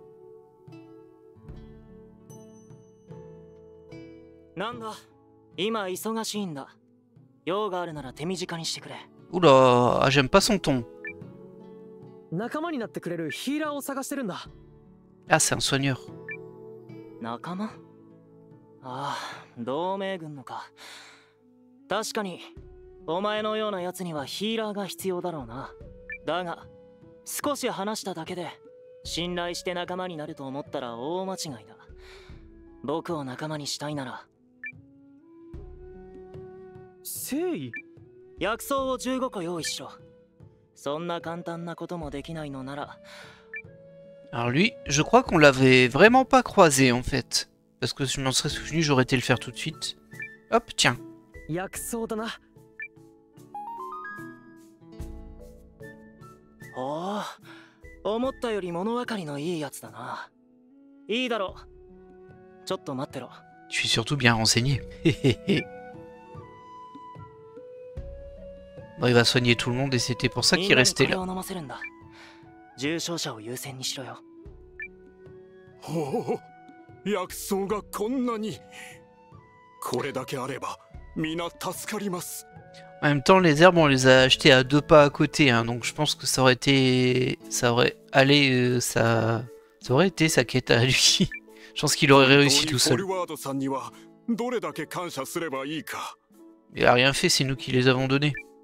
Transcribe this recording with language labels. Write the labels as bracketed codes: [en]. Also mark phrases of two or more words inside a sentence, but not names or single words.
[fr] Oula, ah, j'aime pas son ton. Ah, c'est un soigneur. [ja] 仲間？ああ、同盟軍のか。確かに、お前のようなやつにはヒーラーが必要だろうな。だが、少し話しただけで、信頼して仲間になると思ったら大間違いだ。僕を仲間にしたいなら。誠意？薬草を15個用意しろ。そんな簡単なこともできないのなら。 [fr] Alors lui, je crois qu'on l'avait vraiment pas croisé en fait. Parce que je m'en serais souvenu, j'aurais été le faire tout de suite. Hop, tiens. [ja] Oh, 思ったより物分かりのいいやつだな。いいだろう。ちょっと待ってろ。 [fr] Je suis surtout bien renseigné. Bon, il va soigner tout le monde et c'était pour ça qu'il restait là. [ja] 重症者を優先にしろよ。ほう、薬草がこんなに。これだけあれば、皆助かります。 [fr] En même temps, les herbes, on les a achetées à 2 pas à côté, hein, donc je pense que ça aurait été, ça aurait été sa quête à lui. Je pense qu'il aurait réussi tout seul. Il a rien fait, c'est nous qui les avons donnés.